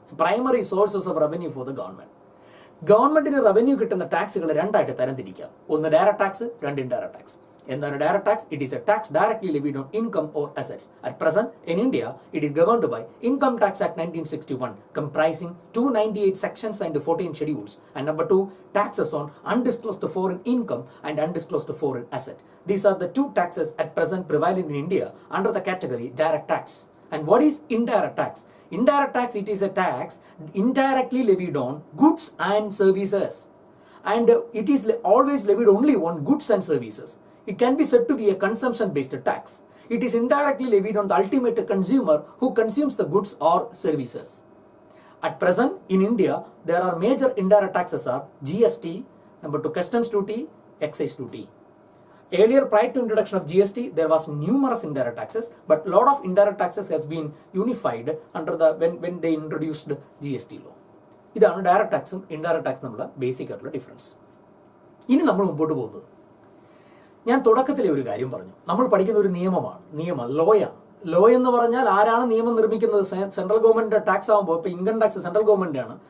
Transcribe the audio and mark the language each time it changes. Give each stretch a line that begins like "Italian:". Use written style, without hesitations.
English: Primary sources of revenue for the government.
Malayalam: ഗവൺമെന്റിന് revenue കിട്ടുന്ന ടാക്സുകൾ രണ്ടായിട്ട് തരംതിരിക്കാം. ഒന്ന് ഡയറക്ട് ടാക്സ്, രണ്ട് ഇൻഡയറക്ട് ടാക്സ്. എന്താണ് direct tax?
English: It is a tax directly levied on income or assets. At present in India it is governed by income tax act 1961, comprising 298 sections and 14 schedules. And number 2, taxes on undisclosed foreign income and undisclosed foreign asset. These are the two taxes at present prevalent in India under the category direct tax. And what is indirect tax? Indirect tax, it is a tax indirectly levied on goods and services. And it is always levied only on goods and services. It can be said to be a consumption-based tax. It is indirectly levied on the ultimate consumer who consumes the goods or services. At present, in India, there are major indirect taxes are GST, number 2, customs duty, excise duty. Earlier, prior to introduction of GST, there was numerous indirect taxes, but lot of indirect taxes has been unified under the when they introduced GST law.
Malayalam: ഇതാണ് direct ടാക്സും indirect ടാക്സും തമ്മിലുള്ള basic ആയിട്ടുള്ള difference. ഇനി നമ്മൾ മുമ്പോട്ട് പോകുന്നത്, ഞാൻ തുടക്കത്തിലെ ഒരു കാര്യം പറഞ്ഞു, നമ്മൾ പഠിക്കുന്ന ഒരു നിയമമാണ്, ലോയാണ്. ലോ എന്ന് പറഞ്ഞാൽ ആരാണ് നിയമം നിർമ്മിക്കുന്നത്? സെൻട്രൽ ഗവൺമെന്റ് ടാക്സ് ആകുമ്പോൾ, ഇപ്പോൾ ഇൻകം ടാക്സ് സെൻട്രൽ ഗവൺമെന്റ് ആണ്.